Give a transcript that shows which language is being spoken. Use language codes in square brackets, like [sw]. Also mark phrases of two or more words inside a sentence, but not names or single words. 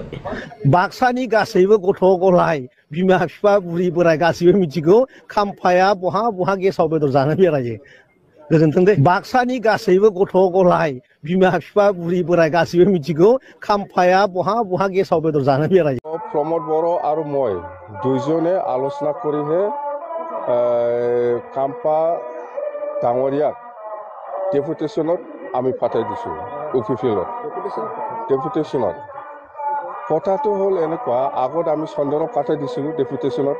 [brx] बाक्सानि गासैबो गथ' गथाय बिमा बिफा बुरि बोराय गासैबो मिथिगौ खाम्फाया बहा बहा गेसाव बेदर जानो बेरायो। गोजोन्थों दे। बाक्सानि गासैबो गथ' गथाय बिमा बिफा बुरि बोराय गासैबो मिथिगौ खाम्फाया बहा बहा गेसाव बेदर जानो बेरायो। [as] প্ৰমোদ বৰা আৰু মই দুইজনে আলোচনা কৰিহে খাম্পা ডাঙৰীয়াক ডেপুটেশ্যনত আমি পঠাই দিছোঁ ইউপিপিএলত। ডেপুটেশ্যনত কথাটো হ'ল এনেকুৱা, আগত আমি চন্দনক পঠাই দিছিলোঁ ডেপুটেশ্যনত।